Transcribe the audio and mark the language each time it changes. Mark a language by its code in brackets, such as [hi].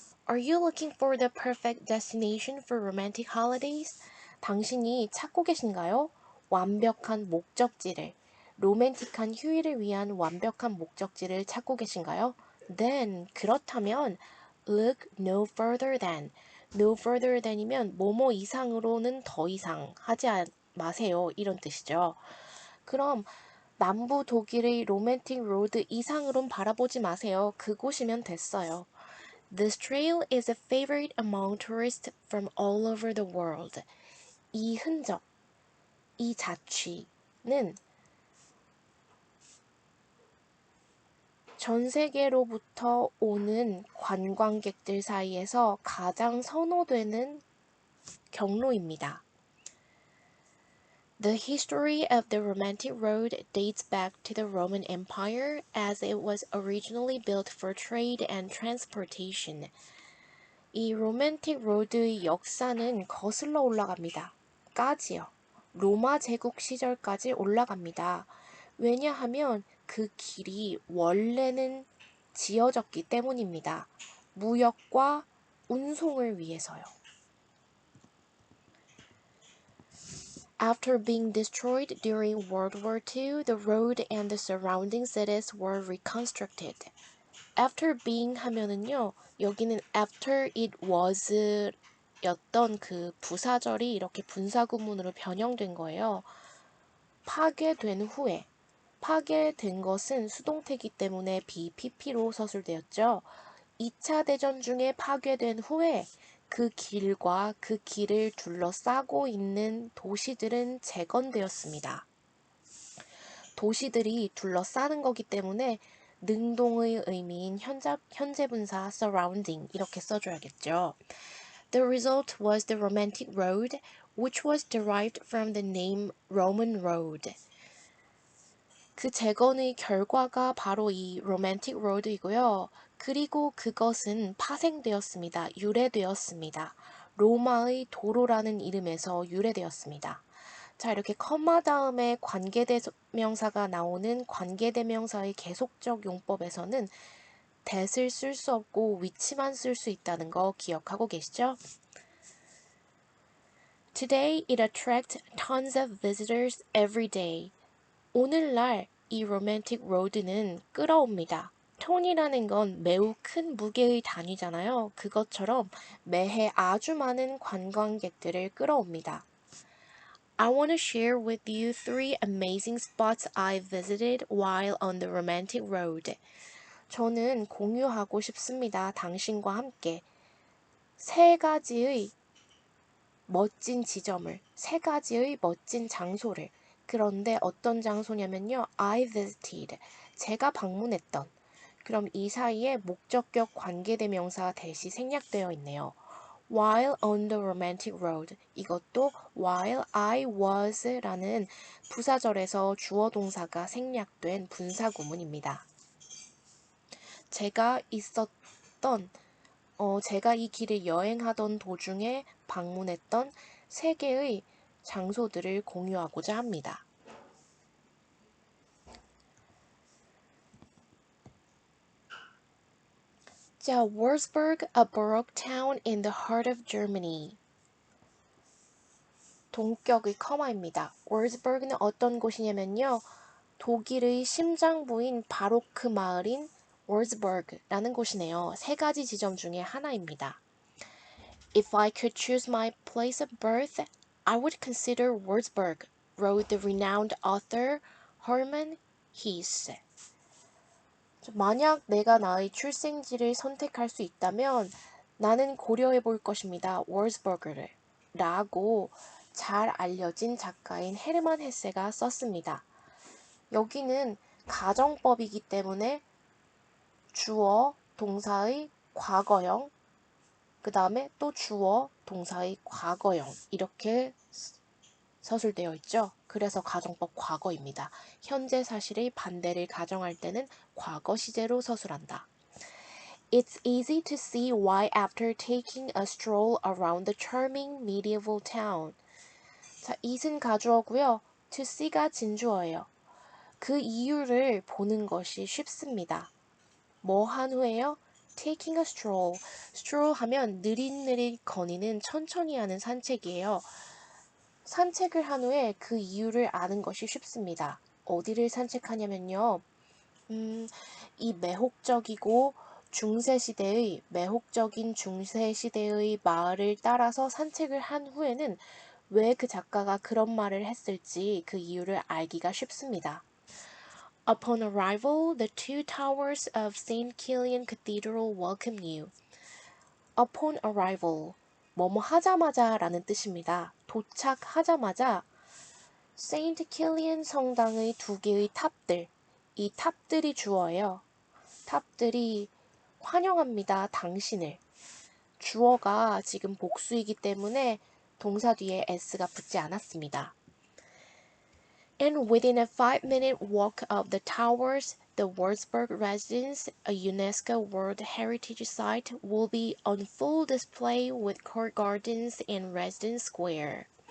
[en] Are you looking for the perfect destination for romantic holidays? [ko] 당신이 찾고 계신가요? 완벽한 목적지를, 로맨틱한 휴일을 위한 완벽한 목적지를 찾고 계신가요? [en] Then, [ko] 그렇다면, [en] look no further than. No further than [ko] 이면 뭐뭐 이상으로는 더 이상 하지 마세요. 이런 뜻이죠. 그럼 남부 독일의 로맨틱 로드 이상으론 바라보지 마세요. 그곳이면 됐어요. [en] This trail is a favorite among tourists from all over the world. [ko] 이 흔적, 이 자취는 전 세계로부터 오는 관광객들 사이에서 가장 선호되는 경로입니다. [en] The history of the romantic road dates back to the Roman Empire as it was originally built for trade and transportation. [ko] 이 로맨틱 로드의 역사는 거슬러 올라갑니다. 까지요. 로마 제국 시절까지 올라갑니다. 왜냐하면 그 길이 원래는 지어졌기 때문입니다. 무역과 운송을 위해서요. [en] After being destroyed during World War II, the road and the surrounding cities were reconstructed. After being [ko] 하면은요, 여기는 [en] after it was [ko] 였던 그 부사절이 이렇게 분사구문으로 변형된 거예요. 파괴된 후에, 파괴된 것은 수동태이기 때문에 BPP로 서술되었죠. 2차 대전 중에 파괴된 후에 그 길과 그 길을 둘러싸고 있는 도시들은 재건되었습니다. 도시들이 둘러싸는 거기 때문에 능동의 의미인 현재 분사 surrounding 이렇게 써줘야겠죠. [en] The result was the romantic road, which was derived from the name Roman road. [ko] 그 재건의 결과가 바로 이 romantic road이고요. 그리고 그것은 파생되었습니다. 유래되었습니다. 로마의 도로라는 이름에서 유래되었습니다. 자, 이렇게 컴마 다음에 관계대명사가 나오는 관계대명사의 계속적 용법에서는 that을 쓸 수 없고 which만 쓸 수 있다는 거 기억하고 계시죠? [en] Today it attracts tons of visitors every day. [ko] 오늘날 이 romantic road는 끌어옵니다. 톤이라는 건 매우 큰 무게의 단위잖아요. 그것처럼 매해 아주 많은 관광객들을 끌어옵니다. [en] I want to share with you 3 amazing spots I visited while on the romantic road. [ko] 저는 공유하고 싶습니다. 당신과 함께 3가지의 멋진 지점을, 3가지의 멋진 장소를. 그런데 어떤 장소냐면요. [en] I visited. [ko] 제가 방문했던. 그럼 이 사이에 목적격 관계대명사 대시 생략되어 있네요. [en] While on the romantic road. [ko] 이것도 [en] while I was [ko] 라는 부사절에서 주어 동사가 생략된 분사구문입니다. 제가 이 길을 여행하던 도중에 방문했던 3개의 장소들을 공유하고자 합니다. [en] 자, Wolfsburg, a baroque town in the heart of Germany. [ko] 동격의 커마입니다. Wolfsburg는 어떤 곳이냐면요. 독일의 심장부인 바로크 마을인 Wolfsburg라는 곳이네요. 3가지 지점 중에 하나입니다. [en] If I could choose my place of birth, I would consider Wolfsburg, wrote the renowned author Hermann Hesse. [ko] 만약 내가 나의 출생지를 선택할 수 있다면 나는 고려해 볼 것입니다. 월스버그를 라고 잘 알려진 작가인 헤르만 헤세가 썼습니다. 여기는 가정법이기 때문에 주어, 동사의 과거형 그 다음에 또 주어, 동사의 과거형 이렇게 서술되어 있죠. 그래서 가정법 과거입니다. 현재 사실의 반대를 가정할 때는 과거 시제로 서술한다. [en] It's easy to see why after taking a stroll around the charming medieval town. [ko] 자, it은 가주어고요. to see가 진주어예요. 그 이유를 보는 것이 쉽습니다. 뭐 한 후에요? [en] Taking a stroll. [ko] stroll 하면 느릿느릿 거니는 천천히 하는 산책이에요. 산책을 한 후에 그 이유를 아는 것이 쉽습니다. 어디를 산책하냐면요. 이 매혹적인 중세시대의 마을을 따라서 산책을 한 후에는 왜 그 작가가 그런 말을 했을지 그 이유를 알기가 쉽습니다. [en] Upon arrival, the two towers of St. Kilian Cathedral welcome you. Upon arrival, [ko] 뭐뭐 하자마자 라는 뜻입니다. 도착하자마자 St. Kilian 성당의 두 개의 탑들, 이 탑들이 주어예요. 탑들이 환영합니다, 당신을. 주어가 지금 복수이기 때문에 동사 뒤에 s가 붙지 않았습니다. [en] And within a 5-minute walk of the towers, the Wurzburg residence, a UNESCO World Heritage Site, will be on full display with court gardens and residence square.